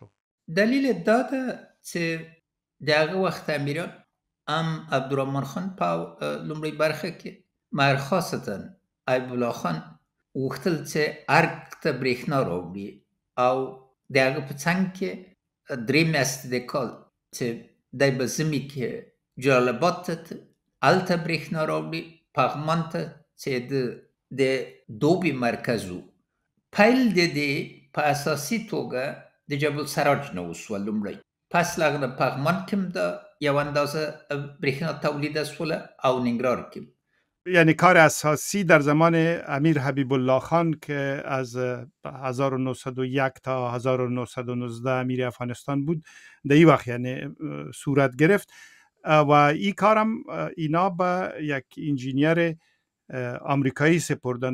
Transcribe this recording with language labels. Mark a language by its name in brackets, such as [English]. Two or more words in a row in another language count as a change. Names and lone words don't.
[Pashto] دلیل دا ده چې د هغه وخت امیران هم عبدالرحمن خان په لومړۍ برخه کې مهر خاصتا ایوب الله خان غوښتل چې ارګ ته برېښنا راوړي او د هغه په څنګ کې 3 میاشتې د کال چې دی به ژمي کې جلال آباد ته هلته برېښنا راوړي، پغمان ته چې د دوبي مرکز و. پیل د دې په اساسي توګه د جبل سراج نه وسوه لومړی، پس له هغه نه پغمان کې هم د یو اندازه برېښنا تولیده سوله او ننګرهار کې. [Persian] یعنی کار اساسی در زمان امیر حبیب الله خان که از 1901 تا 1919 امیر افغانستان بود در این وقت یعنی صورت گرفت و این کارم اینا به یک انجینیر آمریکایی سپردن.